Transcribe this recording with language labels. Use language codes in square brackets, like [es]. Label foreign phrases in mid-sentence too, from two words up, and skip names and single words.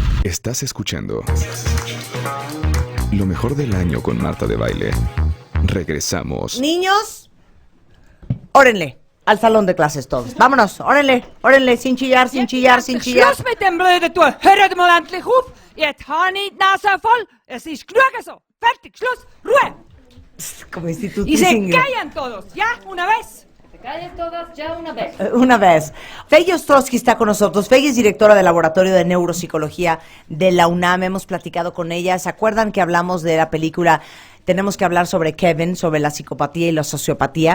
[es] Estás escuchando lo mejor del año con Marta de Baile. Regresamos. Niños, órenle al salón de clases todos. Vámonos, órenle, sin chillar, sin chillar, sin chillar. [de] Schluss mit dem blöden Tour. Hört mal endlich auf. Jetzt habe ich die Nase voll. Es ist genug so. Fertig, Schluss, Ruhe. [es] Como Y se institutísimo. callan todos, ¿ya? Una vez. Callen todas ya una vez. Una vez. Feggy Ostrowski está con nosotros. Feggy es directora del Laboratorio de Neuropsicología de la UNAM. Hemos platicado con ella. ¿Se acuerdan que hablamos de la película? Tenemos que hablar sobre Kevin, sobre la psicopatía y la sociopatía.